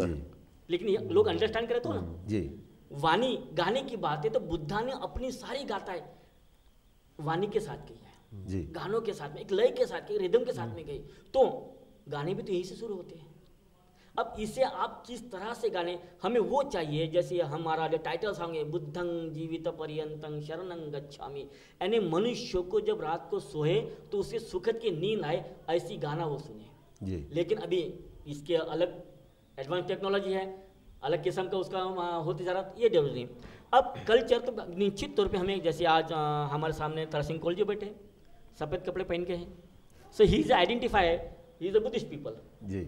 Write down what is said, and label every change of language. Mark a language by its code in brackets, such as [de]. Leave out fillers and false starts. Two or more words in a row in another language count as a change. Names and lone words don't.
[hi] लेकिन लोग अंडरस्टैंड करे तो ना जी। वाणी गाने की बात है तो बुद्धा ने अपनी सारी गाथाएं वाणी के साथ की है जी, गानों के साथ में, एक लय के साथ की, रिदम के साथ में गई। तो गाने भी तो यही से शुरू होते हैं। अब इसे आप किस तरह से गाने, हमें वो चाहिए जैसे हमारा जो [en] title song [hi] है [pi] बुद्धं जीवित पर्यंतं शरणं गच्छामि, [hi] यानी मनुष्य को जब रात को सोए तो उसे सुखद की नींद आए, ऐसी गाना वो सुने जी। लेकिन अभी इसके अलग [en] advance technology [hi] है, अलग किस्म का उसका होते जा रहा, ये जरूरी नहीं। अब कल्चर तो निश्चित तौर पे हमें, जैसे आज हमारे सामने तरसिंह कोल जी बैठे सफ़ेद कपड़े पहन के हैं, [en] so he is identify, he is a Buddhist people [hi] जी।